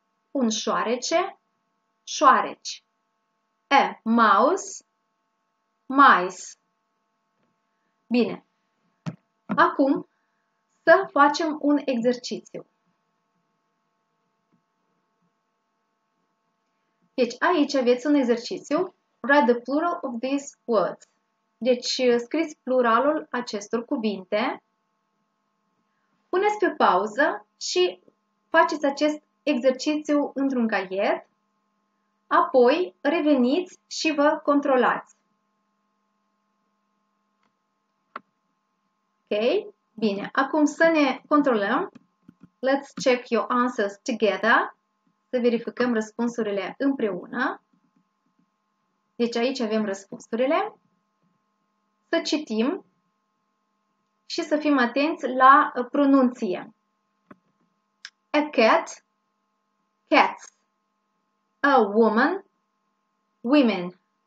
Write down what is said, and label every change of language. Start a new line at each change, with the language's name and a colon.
Romanian: Un șoarece, șoareci.
English: A mouse, mice.
Romanian: Bine. Acum să facem un exercițiu. Deci aici aveți un exercițiu.
English: Write the plural of these words.
Romanian: Deci scriți pluralul acestor cuvinte. Puneți pe pauză și faceți acest exercițiu într-un caiet. Apoi reveniți și vă controlați. Ok? Bine. Acum să ne controlăm.
English: Let's check your answers together.
Romanian: Să verificăm răspunsurile împreună. Deci aici avem răspunsurile. Să citim și să fim atenți la pronunție.
English: A cat, cats. A woman, women.